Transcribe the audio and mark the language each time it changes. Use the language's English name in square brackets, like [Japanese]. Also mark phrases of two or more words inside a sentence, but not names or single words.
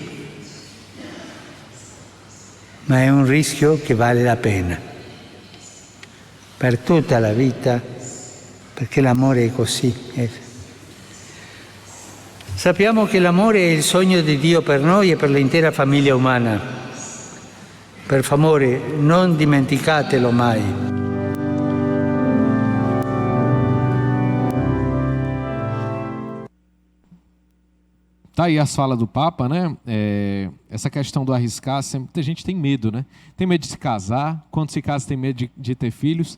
[Italian] ma è un rischio che vale la pena, per tutta la vita, perché l'amore è così. Sappiamo che l'amore è il sogno di Dio per noi e per l'intera famiglia umana. Per favore, non dimenticatelo mai. [Portuguese] Tá aí as falas do Papa, né? Essa questão do arriscar, muita gente tem medo, né? Tem medo de se casar, quando se casa tem medo de ter filhos,